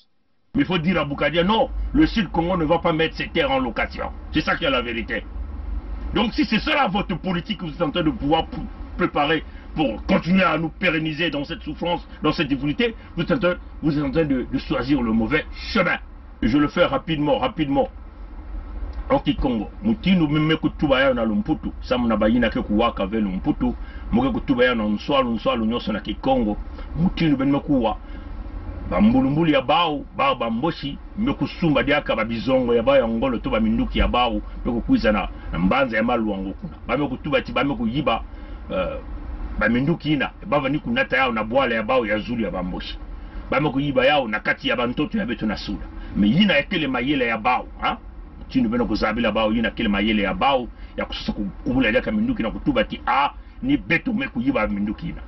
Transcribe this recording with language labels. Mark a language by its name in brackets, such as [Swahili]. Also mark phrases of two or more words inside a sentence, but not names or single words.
[French] Mais il faut dire à Boukadia, non, le Sud-Congo ne va pas mettre ses terres en location. C'est ça qui est la vérité. Donc si c'est cela votre politique que vous êtes en train de pouvoir préparer pour continuer à nous pérenniser dans cette souffrance, dans cette difficulté, vous êtes en train de choisir le mauvais chemin. Et je le fais rapidement. [Kituba (Democratic Republic of Congo)] Ok Congo, mutinu mime kutubaya na lumputu, samu na bayina ke kuwaka ve lumputu, muke kutubaya na nswalu nyoso na Kikongo, mutinu benme kuwa, bambulumbuli ya bao bamboshi, meku sumba diaka babizongo ya bao ya ngolo to baminduki ya bao, meku kuiza na mbanza ya malu wango kuna, bame kutuba ti bame kuyiba, baminduki ina, bava ni kunata yao na bwale ya bao ya zuli ya bamboshi, bame kuyiba yao na kati ya bantoto ya beto na suda, me yina ya kele mayele ya bao, tinu beno kuzabila bao yina kile mayele ya bao ya kususa kubula yaka minduki na kutuba ti ni beto meku yiba minduki ina.